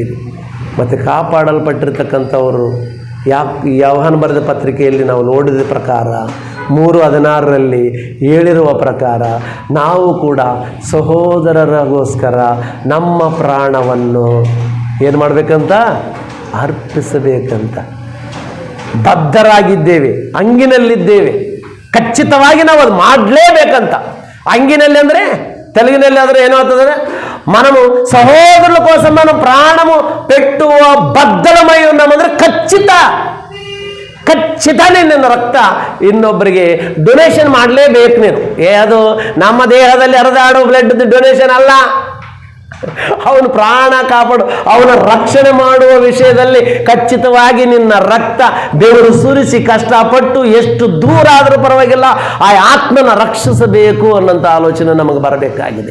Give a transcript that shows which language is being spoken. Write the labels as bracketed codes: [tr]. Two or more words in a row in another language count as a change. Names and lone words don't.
[kn] ಮತ್ತು ಕಾಪಾಡಲ್ಪಟ್ಟಿರ್ತಕ್ಕಂಥವರು ಯೋಹಾನ ಬರೆದ ಪತ್ರಿಕೆಯಲ್ಲಿ ನಾವು ನೋಡಿದ ಪ್ರಕಾರ 3:16 ಹೇಳಿರುವ ಪ್ರಕಾರ ನಾವು ಕೂಡ ಸಹೋದರರಿಗೋಸ್ಕರ ನಮ್ಮ ಪ್ರಾಣವನ್ನು ಏನು ಮಾಡಬೇಕಂತ? ಅರ್ಪಿಸಬೇಕಂತ ಬದ್ಧರಾಗಿದ್ದೇವೆ, ಅಂಗಿನಲ್ಲಿದ್ದೇವೆ. ಖಚಿತವಾಗಿ ನಾವು ಅದು ಮಾಡಲೇಬೇಕಂತ. ಅಂಗಿನಲ್ಲಿ ಅಂದರೆ తెలుగుನಲ್ಲಿ ಆದರೆ ಏನು [te] అవుతుందంటే మనము సహోదరుల కోసం మనం ప్రాణము పెట్టువ బద్దలమై ఉన్నామంದ್ರೆ [kn] ಖಚಿತ ನಿನ್ನ ರಕ್ತ ಇನ್ನೊಬ್ಬರಿಗೆ ಡೊನೇಷನ್ ಮಾಡಲೇಬೇಕು ನೀನು. ಅದು ನಮ್ಮ ದೇಹದಲ್ಲಿ ಹರಿದಾಡೋ [en] blood donation [kn] ಅಲ್ಲ. ಅವನು ಪ್ರಾಣ ಕಾಪಾಡು, ಅವನ ರಕ್ಷಣೆ ಮಾಡುವ ವಿಷಯದಲ್ಲಿ ಖಚಿತವಾಗಿ ನಿನ್ನ ರಕ್ತ ಬೆವರು ಸುರಿಸಿ ಕಷ್ಟಪಟ್ಟು ಎಷ್ಟು ದೂರ ಆದರೂ ಪರವಾಗಿಲ್ಲ ಆ ಆತ್ಮನ ರಕ್ಷಿಸಬೇಕು ಅನ್ನೋಂಥ ಆಲೋಚನೆ ನಮಗೆ ಬರಬೇಕಾಗಿದೆ.